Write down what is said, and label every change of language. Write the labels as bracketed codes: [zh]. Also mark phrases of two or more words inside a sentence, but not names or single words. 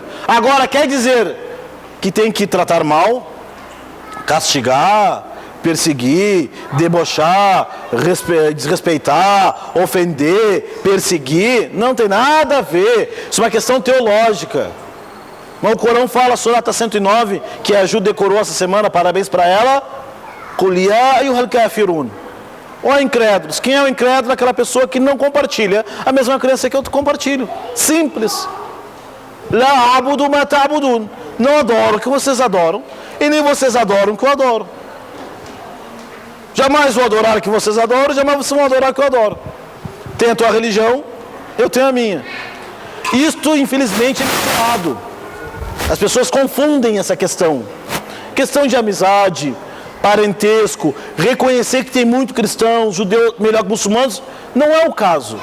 [pt] Agora, quer dizer que tem que tratar mal, castigar, perseguir, debochar, desrespeitar, ofender, perseguir? Não tem nada a ver. Isso é uma questão teológica. Mas o Corão fala, Surata 109, que a Ju decorou essa semana, parabéns para ela. [ar] قل يا أيها الكافرون. [pt] Ó incrédulos. Quem é o incrédulo? Aquela pessoa que não compartilha a mesma crença que eu compartilho. Simples. [ar] لا أعبد ما تعبدون. [pt] Não adoro o que vocês adoram, e nem vocês adoram o que eu adoro. Jamais vou adorar o que vocês adoram, jamais vocês vão adorar o que eu adoro. Tem a tua religião, eu tenho a minha. Isto, infelizmente, é misturado. As pessoas confundem essa questão. Questão de amizade, parentesco, reconhecer que tem muito cristão, judeu melhor que muçulmanos, não é o caso.